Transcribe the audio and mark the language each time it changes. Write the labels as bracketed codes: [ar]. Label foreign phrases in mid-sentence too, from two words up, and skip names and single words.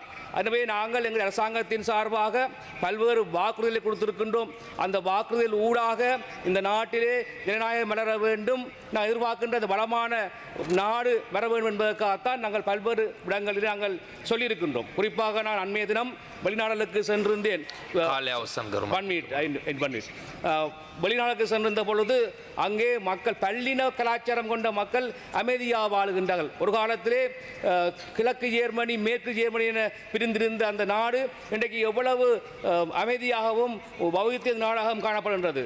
[ta] எனவே நாங்கள் எங்கள் அரசாங்கத்தின் சார்பாக பல்வேறு வாக்குறுதிகளை கொடுத்திருக்கின்றோம். அந்த வாக்குறுதிகள் ஊடாக இந்த நாட்டிலே ஜனநாயகம் வளர வேண்டும், நான் எதிர்பார்க்கின்ற அந்த வளமான நாடு வர வேண்டும் என்பதற்காகத்தான் நாங்கள் பல்வேறு இடங்களில் நாங்கள் சொல்லியிருக்கின்றோம். குறிப்பாக நான் அண்மைய தினம் வெளிநாடுகளுக்கு சென்றிருந்தேன். [si] කාලය අවසන් කරමු. [ta] வெளிநாடுக்கு சென்றிருந்த பொழுது அங்கே மக்கள் பல்லின கலாச்சாரம் கொண்ட மக்கள் அமைதியாக வாழுகின்றார்கள். ஒரு காலத்திலே கிழக்கு ஜெர்மனி மேற்கு ஜெர்மனி என பிரிந்திருந்த அந்த நாடு இன்றைக்கு எவ்வளவு அமைதியாகவும் வைத்திய நாடாகவும் காணப்படுகின்றது.